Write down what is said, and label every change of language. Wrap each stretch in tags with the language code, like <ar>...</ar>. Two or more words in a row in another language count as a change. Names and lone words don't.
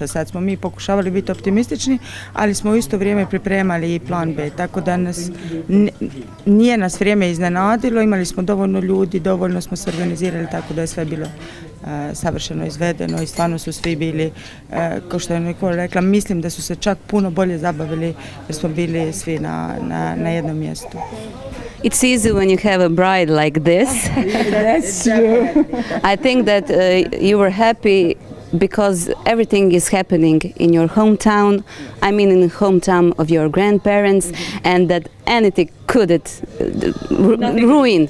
<hr>Sad smo mi pokušavali biti optimistični, ali smo u isto vrijeme pripremali i plan B, tako da nije nas vrijeme iznenadilo, imali smo dovoljno ljudi, dovoljno smo se organizirali, tako da je sve bilo savršeno izvedeno i stvarno su svi bili, kao što je Nikola rekla, mislim da su se čak puno bolje zabavili jer smo bili svi na jednom mjestu.</hr> <en>It's easy when you have a bride like this. That's true. I think that you were happy because everything is happening in your hometown, I mean in the hometown of your grandparents, and that anything couldn't ruin.</en>